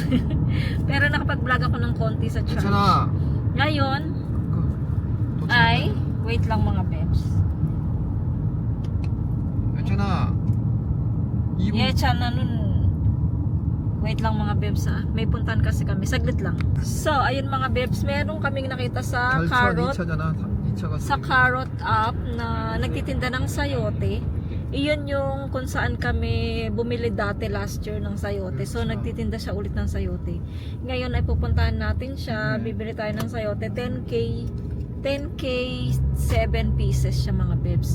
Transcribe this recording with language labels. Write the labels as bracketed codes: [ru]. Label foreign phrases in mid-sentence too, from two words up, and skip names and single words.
[tl] Pero nakapag-vlog ako ng konti sa church. Ngayon ay wait lang mga babes. [ko] 괜찮아. [tl] Yecha na nun. Wait lang mga babes ha. May puntahan kasi kami. Saglit lang. So, ayun mga babes. Meron kaming nakita sa carrot. [ko] 2차잖아. 2차가 [tl] Sa carrot up na nagtitinda ng sayote. Iyon yung kung saan kami bumili dati [en] last year [tl] ng sayote. So, nagtitinda siya ulit ng sayote. Ngayon ay pupuntahan natin siya. Bibili tayo ng sayote. 10K 7 pieces siya mga babes.